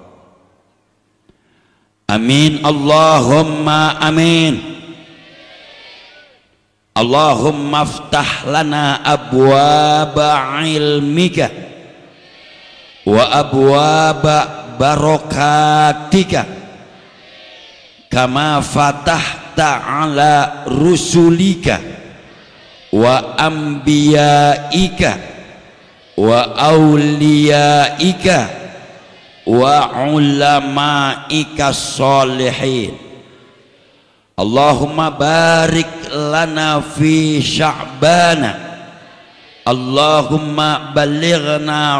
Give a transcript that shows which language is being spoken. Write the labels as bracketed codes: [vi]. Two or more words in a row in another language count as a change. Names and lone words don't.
[ar] آمين اللهم آمين. اللهم افتح لنا أبواب علمك وأبواب بركاتك كما فتحت على رسلك وأنبيائك وأوليائك وعلمائك الصالحين. اللهم بارك لنا في شعبان، اللهم بلغنا